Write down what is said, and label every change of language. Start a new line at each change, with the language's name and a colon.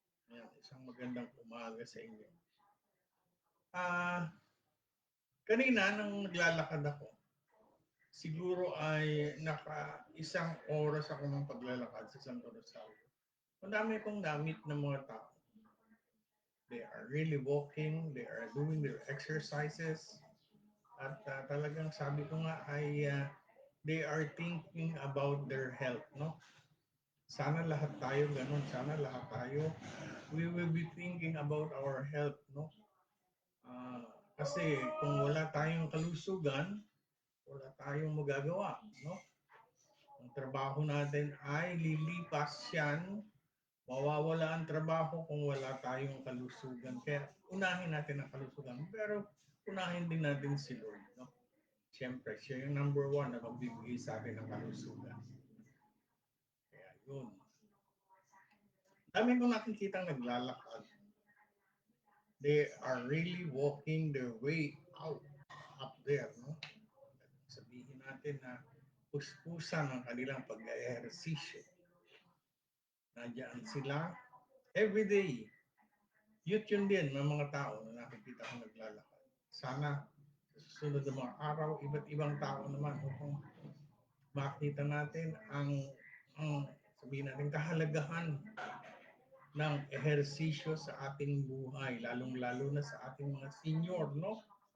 Filipino: Ayan, isang magandang umaga sa inyo. Kanina nang naglalakad ako, siguro ay isang oras ako ng paglalakad sa Santo Rosario. Ang dami kong namit ng mga tao.
English: They are really walking, they are doing their exercises.
Filipino: At talagang sabi ko nga ay
English: they are thinking about their health,
Filipino: no? Sana lahat tayo ganun, sana lahat tayo
English: we will be thinking about our health,
Filipino: no? Kasi kung wala tayong kalusugan, wala tayong magagawa, no? Ang trabaho natin ay lilipas yan mawawala ang trabaho kung wala tayong kalusugan. Kaya unahin natin ang kalusugan. Pero unahin din natin si Lord. No? Siyempre, siya yung number one na magbibigay sa atin ng kalusugan. Kaya yun. Dami kong nakikita naglalakad.
English: They are really walking their way out up there.
Filipino: No? Sabihin natin na puspusan ang kanilang pag-ehersisyo. Nandiyan sila everyday. Youth yun din ng mga tao na nakikita ko naglalakad. Sana sa susunod ng mga araw, iba't ibang tao naman upang makita natin ang sabihin natin kahalagahan ng ehersisyo sa ating buhay, lalong-lalo na sa ating mga senior, no?